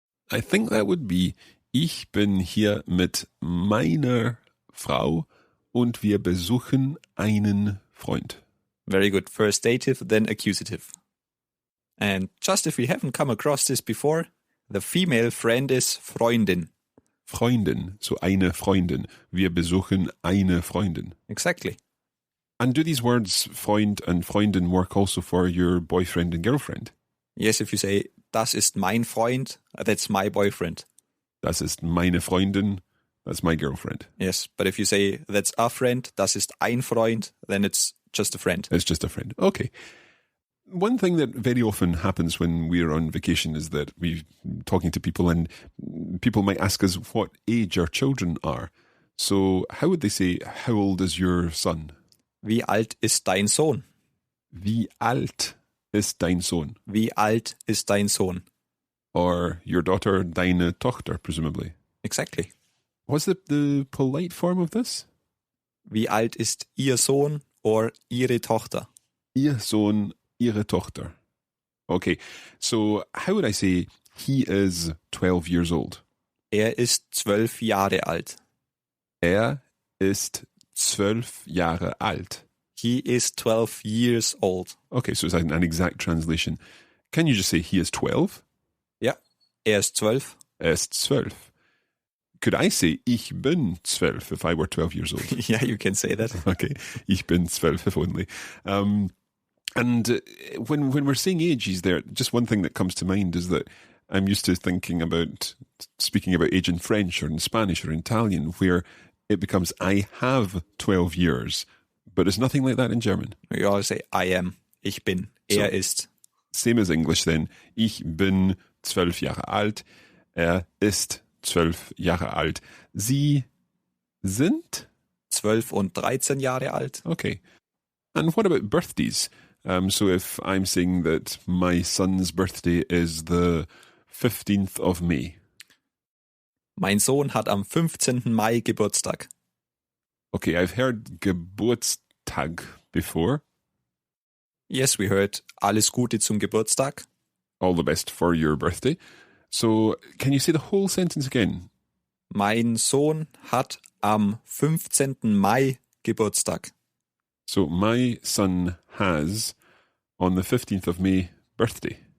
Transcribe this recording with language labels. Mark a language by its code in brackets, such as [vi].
[en] I think that would be, [de] ich bin hier mit meiner Frau und wir besuchen einen Freund. [en] Very good. First dative, then accusative. And just if we haven't come across this before, the female friend is Freundin. [de] Freundin, so eine Freundin. Wir besuchen eine Freundin. [en] Exactly. And do these words Freund and Freundin work also for your boyfriend and girlfriend? Yes, if you say, [de] das ist mein Freund, [en] that's my boyfriend. Das ist meine Freundin, that's my girlfriend. Yes, but if you say, that's a friend, [de] das ist ein Freund, [en] then it's just a friend. It's just a friend. Okay. One thing that very often happens when we're on vacation is that we're talking to people and people might ask us what age our children are. So how would they say, how old is your son? [de] Wie alt ist dein Sohn? Wie alt ist dein Sohn? Wie alt ist dein Sohn? [en] Or your daughter, [de] deine Tochter, [en] presumably. Exactly. What's the polite form of this? [de] Wie alt ist ihr Sohn or ihre Tochter? Ihr Sohn, ihre Tochter. [en] Okay, so how would I say he is 12 years old? [de] Ist 12 Jahre alt. Er ist 12 Jahre alt. [en] He is 12 years old. Okay, so it's an exact translation. Can you just say he is 12? [de] Ja, ist 12. Ist 12. [en] Could I say [de] ich bin 12 [en] if I were 12 years old? Yeah, you can say that. Okay, [de] ich bin 12 [en] if only. And when we're saying ages there, just one thing that comes to mind is that I'm used to speaking about age in French or in Spanish or in Italian, where it becomes I have 12 years, but it's nothing like that in German. You always say I am, [de] ich bin, [en] ist. Same as English then. [de] Ich bin 12 Jahre alt, ist 12 Jahre alt. Sie sind 12 und 13 Jahre alt. [en] Okay. And what about birthdays? So if I'm saying that my son's birthday is the 15th of May. [de] Mein Sohn hat am 15. Mai Geburtstag. [en] Okay, I've heard Geburtstag before. Yes, we heard [de] alles Gute zum Geburtstag. [en] All the best for your birthday. So, can you say the whole sentence again? [de] Mein Sohn hat am 15. Mai Geburtstag. [en] So, my son has, on the 15th of May, birthday.